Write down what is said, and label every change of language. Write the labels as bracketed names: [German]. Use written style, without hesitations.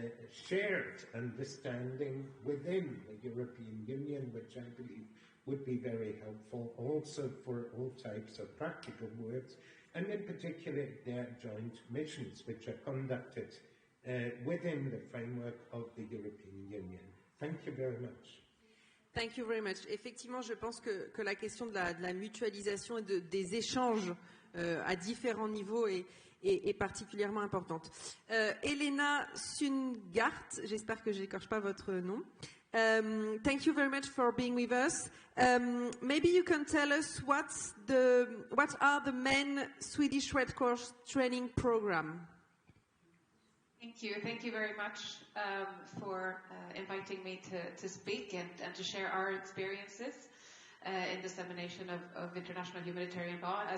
[English] shared understanding within the European Union, which I believe would be very helpful also for all types of practical works, and in particular their joint missions, which are conducted within the framework of the European Union. Thank you very much. Thank you very much. [French] Effectivement, je pense que la question de la mutualisation et des échanges à différents niveaux est particulièrement importante. Elena Sungart, j'espère que je n'écorche pas votre nom. [English] Thank you very much for being with us. Maybe you can tell us what are the main Swedish Red Cross training program? Thank you very much for inviting me to speak and to share our experiences in dissemination of international humanitarian law.